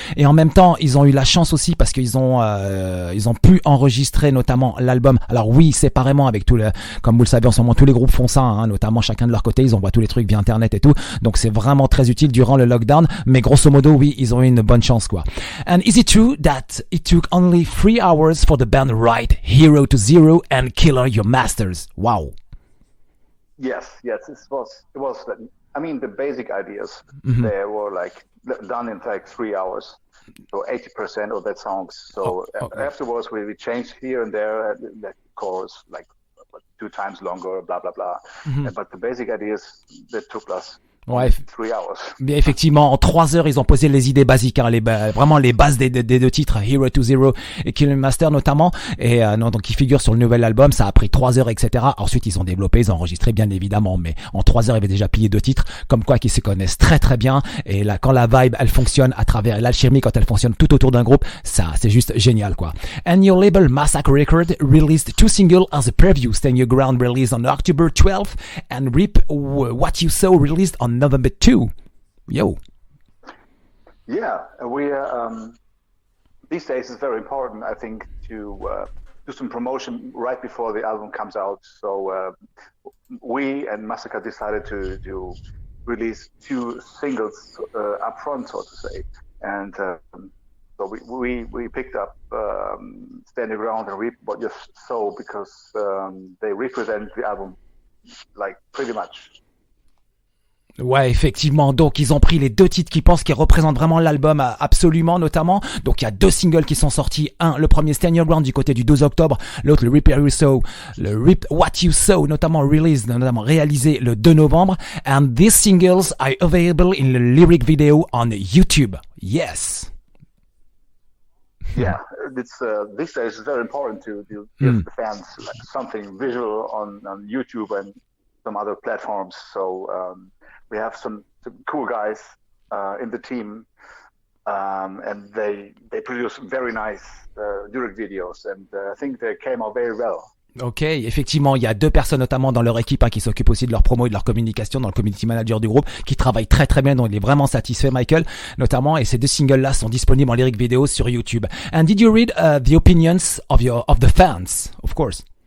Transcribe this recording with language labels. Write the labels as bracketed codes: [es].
[fr] Et en même temps, ils ont eu la chance aussi parce qu'ils ont pu enregistrer notamment l'album. Alors oui, séparément avec comme vous le savez en ce moment, tous les groupes font ça, notamment chacun de leur côté, ils envoient tous les trucs via internet et tout. Donc c'est vraiment très utile durant le lockdown. Mais grosso modo, oui, ils ont eu une bonne chance quoi. [en] And is it true that it took only 3 hours for the band to write Hero to Zero and Kill Your Masters? Wow. Yes, it was. I mean, the basic ideas they were like done in like 3 hours, so 80% of that songs. So afterwards, we changed here and there the chorus like 2 times longer, blah blah blah. But the basic ideas that took us. [fr] Ouais, [en] 3 hours. [fr] Bien effectivement, en 3 heures, ils ont posé les idées basiques, vraiment les bases des 2 titres, Hero to Zero et Kill Your Master notamment. Et donc qui figurent sur le nouvel album, ça a pris 3 heures, etc. Ensuite, ils ont développé, ils ont enregistré bien évidemment, mais en 3 heures, ils avaient déjà plié 2 titres, comme quoi qu'ils se connaissent très très bien. Et là, quand la vibe, elle fonctionne à travers l'alchimie, quand elle fonctionne tout autour d'un groupe, ça, c'est juste génial, quoi. [en] And your label Massacre Records released 2 singles as a preview. Stand Your Ground released on October 12th and Rip What You Sow released on November 2. Yo. Yeah, we these days it's very important, I think, to do some promotion right before the album comes out. So we and Massacre decided to release 2 singles up front, so to say, and so we picked up Stand Your Ground and Reap What You Sow because they represent the album like pretty much. [fr] Ouais, effectivement. Donc, ils ont pris les deux titres qu'ils pensent qui représentent vraiment l'album absolument, notamment. Donc, il y a deux singles qui sont sortis. Le premier Stand Your Ground du côté du 12 octobre. L'autre, le Reap What You Sow, notamment réalisé le 2 novembre. [en] And these singles are available in the lyric video on YouTube. Yes. Yeah, it's these days it's very important to give the fans like something visual on YouTube and some other platforms. So we have some cool guys in the team, and they produce very nice lyric videos, and I think they came out very well. [fr] Ok, effectivement, il y a deux personnes notamment dans leur équipe qui s'occupent aussi de leur promo et de leur communication, dans le community manager du groupe, qui travaillent très très bien, donc il est vraiment satisfait, Michael, notamment, et ces deux singles-là sont disponibles en lyric vidéo sur YouTube. [en] And did you read the opinions of the fans, of course?